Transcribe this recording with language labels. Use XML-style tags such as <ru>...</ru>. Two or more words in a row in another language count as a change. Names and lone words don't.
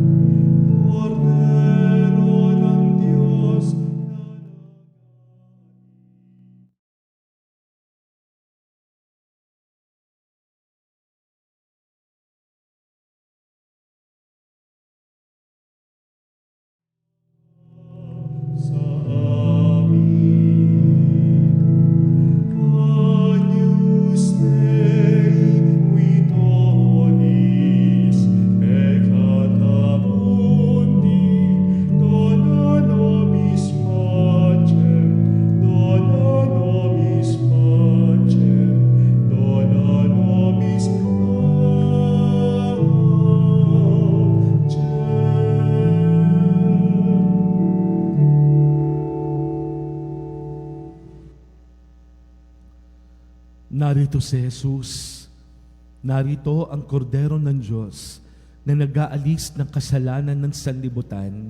<tl>Cordero ng Diyos na sa amin.</tl> <la>Agnus Dei, qui tollis peccata mundi, dona nobis pacem, dona nobis pacem, dona nobis</la> <tl>Narito si Jesus. Narito ang kordero ng Diyos na nag-aalis ng kasalanan ng sanlibutan.</tl>